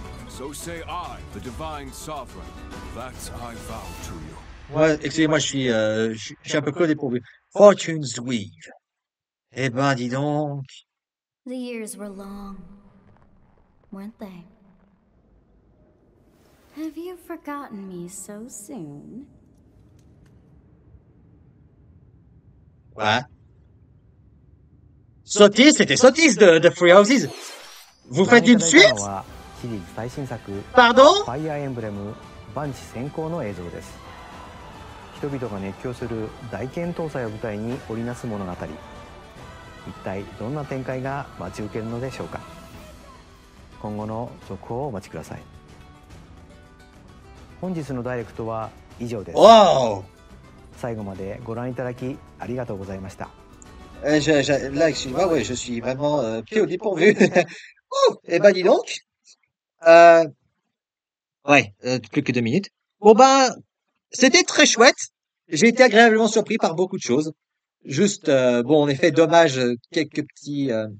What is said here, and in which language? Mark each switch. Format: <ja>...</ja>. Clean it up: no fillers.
<en>So say I, the divine sovereign, that I vow to you.</en> <fr>Ouais, excusez-moi, je suis un peu peu dépourvu. Fortune's Weave. Eh ben, dis donc.</fr> <en>The years were long, weren't they? Have you forgotten me so soon?</en> <fr>Ouais. Sotis, c'était Sotis de Free Houses. Vous faites une suite?</fr> <ja>シリーズ最新作</ja> <fr>Pardon?</fr> <ja>ファイアーエンブレム万地先行の映像です。人々が熱狂する大剣闘祭を舞台に織りなす物語。一体どんな展開が待ち受けるのでしょうか。今後の続報をお待ちください。本日のダイレクトは以上です。 Wow! 最後までご覧いただきありがとうございました。</ja> <fr>Là, excuse-moi, ouais, je suis vraiment pris au dépourvu. Oh, eh ben, dis donc. Ouais, plus que 2 minutes. Bon ben, c'était très chouette. J'ai été agréablement surpris par beaucoup de choses. Juste, bon, en effet, dommage, quelques petits...</fr>